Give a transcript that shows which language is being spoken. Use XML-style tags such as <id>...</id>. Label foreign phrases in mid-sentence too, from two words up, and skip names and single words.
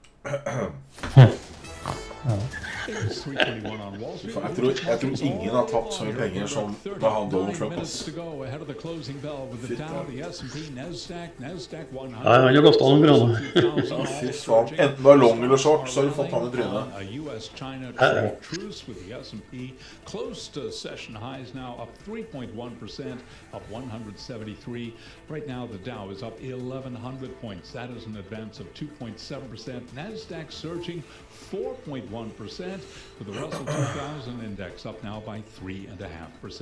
<no>Jeg tror ingen har tapt så mye penger som da han Donald Trump. Ja, han har gått an bra nå. Fy faen. Enten du er long eller short, så har du fått han i trynet.</no> <en>Close to session highs now, up 3.1%, up 173. Right now, the Dow is up 1,100 points. That is an advance of 2.7%. NASDAQ surging 4.1%, with the Russell 2000 index up now by 3.5%.</en>